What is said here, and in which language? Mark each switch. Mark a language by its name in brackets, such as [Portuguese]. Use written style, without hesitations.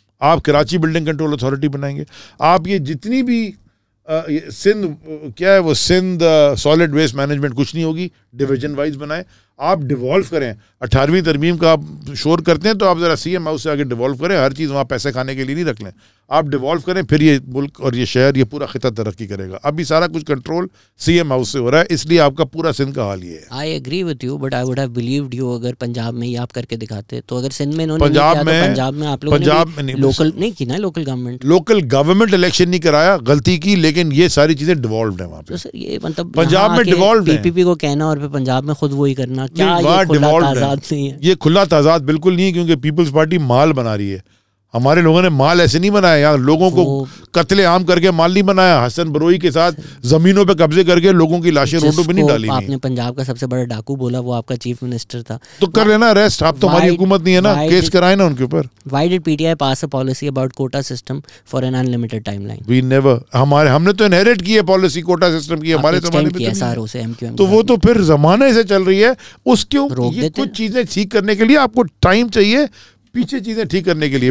[Urdu] آپ Karachi building control authority بنائیں گے. آپ یہ جتنی بھی سندھ کیا ہے وہ سندھ سالڈ ویسٹ مینجمنٹ کچھ نہیں ہوگی, ڈویژن وائز بنائیں. آپ ڈیوالو کریں. 18ویں ترمیم کا آپ شور کرتے ہیں تو آپ ذرا CM ہاؤس سے آگے ڈیوالو کریں. ہر چیز وہاں پیسے کھانے کے لیے نہیں رکھ لیں. آپ ڈیوالو کریں, پھر یہ ملک اور یہ شہر, یہ پورا خطہ ترقی کرے گا. ابھی سارا کچھ کنٹرول CM ہاؤس سے ہو رہا ہے, اس لیے آپ کا پورا سندھ کا حال یہ ہے. [English] I agree with you, but I would have believed you [Urdu] اگر پنجاب میں یہ آپ کر کے دکھاتے. تو اگر سندھ میں انہوں نے پنجاب میں آپ لوگوں نے لوکل نہیں کی نا, لوکل گورنمنٹ الیکشن نہیں کرایا, غلطی کی, لیکن یہ ساری چیزیں ڈیوالوڈ ہیں وہاں پہ. سر یہ مطلب پنجاب میں ڈیوالوڈ ہے. PPP کو کہنا اور پھر پنجاب میں خود وہی کرنا, کیا یہ کھلا تضاد بالکل نہیں ہے, کیونکہ پیپلز پارٹی مال بنا رہی ہے. ہمارے لوگوں نے مال ایسے نہیں بنایا, یار لوگوں کو قتل عام کر کے مال نہیں بنایا. حسن بروئی کے ساتھ زمینوں پہ قبضے کر کے لوگوں کی لاشیں روڈوں پہ نہیں ڈالی. آپ نے پنجاب کا سب سے بڑا ڈاکو بولا, وہ آپ کا چیف منسٹر تھا, تو کر لینا ریسٹ. آپ تو ہماری حکومت نہیں ہے نا, کیس کرائے نا ان کے اوپر. [English] Why did PTI pass a policy about quota system for an unlimited timeline? We never. [Urdu] ہم نے تو انہیریٹ کی ہے پالیسی کوٹا سسٹم کی, ہمارے زمانے میں تو وہ تو پھر زمانے سے چل رہی ہے. اس کے کچھ چیزیں ٹھیک کرنے کے لیے آپ کو ٹائم چاہیے, پیچھے چیزیں ٹھیک کرنے کے لیے.